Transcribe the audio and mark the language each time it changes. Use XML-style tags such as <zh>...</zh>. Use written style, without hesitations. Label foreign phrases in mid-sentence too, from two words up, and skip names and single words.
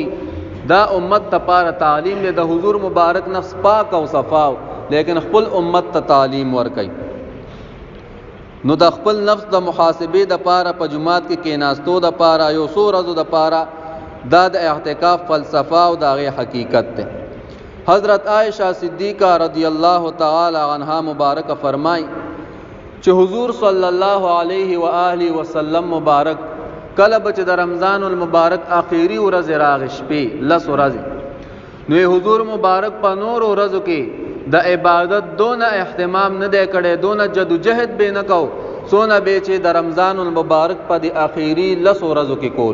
<ps>دا امت ته پاره تعلیم دی، د حضور مبارک نفس پاک او صفاو لیکن خپل امت ته تعلیم ورکي. نو د خپل نفس د محاسبه د پاره په جمعات کې کیناستو د پاره یو څو ورځو د پاره دا د اعتکاف فلسفه او د غي حقیقت ته. حضرت عائشہ صدیقہ</ps> <ar>رضی اللہ تعالی عنہا</ar> <ps>مبارک فرمای چې حضور</ps> <ar>صلی الله علیه و آله وسلم</ar> <ps>مبارک کله به چې د رمضان المبارک اخیری ورځ راغی شپې 10 ورځې، نو حضور مبارک په نور ورځو کې د عبادت دونه اهتمام نه دی کړی، دونه جدوجہد به نه کو سونه به چې د رمضان المبارک په د اخیری 10 ورځو کې کول.</ps>